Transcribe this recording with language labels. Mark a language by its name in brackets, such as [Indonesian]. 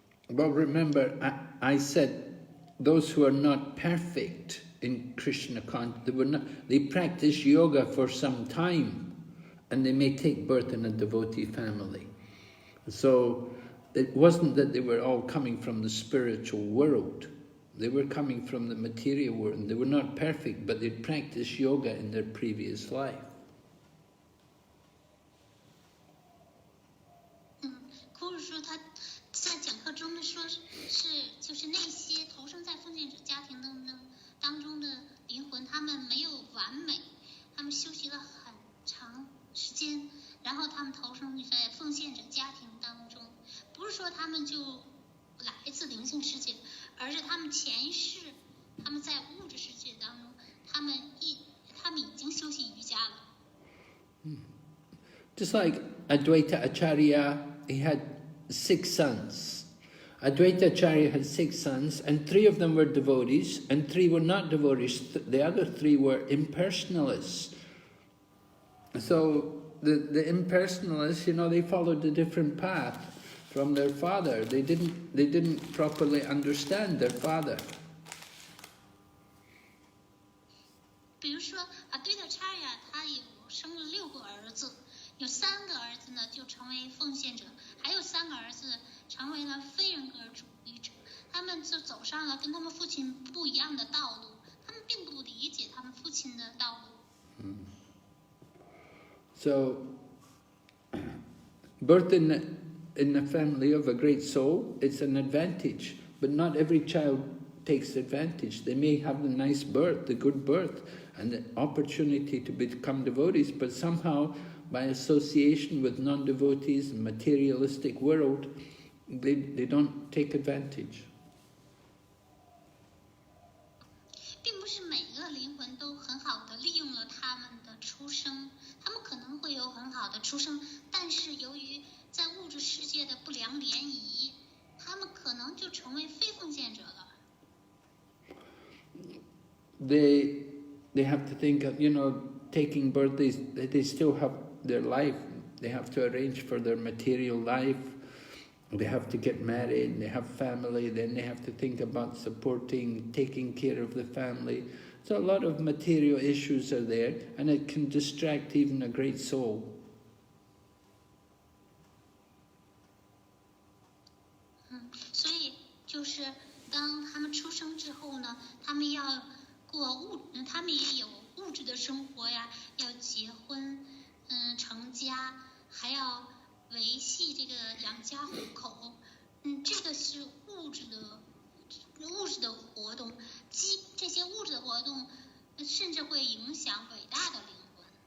[English] Well, remember, I said those who are not perfect in Krishna consciousness, they practice yoga for some time, and they may take birth in a devotee family. So it wasn't that they were all coming from the spiritual world. They were coming from the material world. They were not perfect, but they'd practiced yoga in their previous life. [Chinese] 库鲁说他在讲课中呢说就是那些投生在封建者家庭当中的灵魂，他们没有完美，他们修习了很长时间，然后他们投生在奉献者家庭当中，不是说他们就来自灵性世界，而是他们前世他们在物质世界当中，他们已经修习瑜伽了。 [English] Just like Advaita Acharya, he had 6 sons. Advaita Acharya had 6 sons, and 3 of them were devotees, and 3 were not devotees. The other 3 were impersonalists. So the impersonalists, they followed a different path from their father. They didn't properly understand their father. [Chinese] 比如说Advaita Acharya，他生了6个儿子，有3个儿子呢就成为奉献者，还有3个儿子成为了非人格主义者。他们就走上了跟他们父亲不一样的道路，他们并不理解他们父亲的道路。 [English] So, birth in a family of a great soul, it's an advantage, but not every child takes advantage. They may have a nice birth, a good birth, and the opportunity to become devotees, but somehow, by association with non-devotees and materialistic world, they don't take advantage. [Chinese] 并不是每个灵魂都很好的利用了他们的出生，他们可能会有很好的出生，但是由于在物质世界的不良联谊，他们可能就成为非奉献者了。 [English] They have to think of, taking birth, they still have their life. They have to arrange for their material life. They have to get married, they have family, then they have to think about supporting, taking care of the family. So a lot of material issues are there, and it can distract even a great soul. [Chinese] 所以就是当他们出生之后呢，他们要他们也有物质的生活呀，要结婚，成家，还要维系这个养家糊口，这个是物质的活动，这些物质的活动，甚至会影响伟大的灵魂。